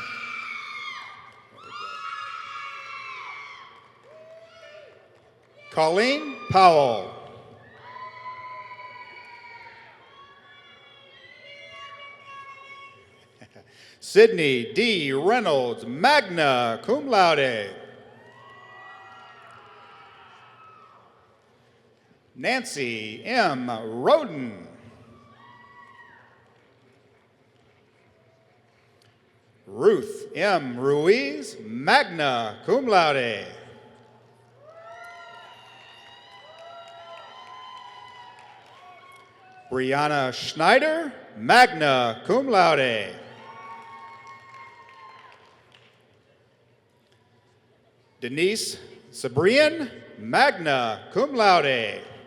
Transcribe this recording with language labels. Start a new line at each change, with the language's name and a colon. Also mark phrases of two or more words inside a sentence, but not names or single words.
English: Colleen Powell. Sydney D. Reynolds,
Latin: magna cum laude.
English: Nancy M. Roden. Ruth M. Ruiz,
Latin: magna cum laude.
English: Brianna Schneider,
Latin: magna cum laude.
English: Denise Sabrian,
Latin: magna cum laude.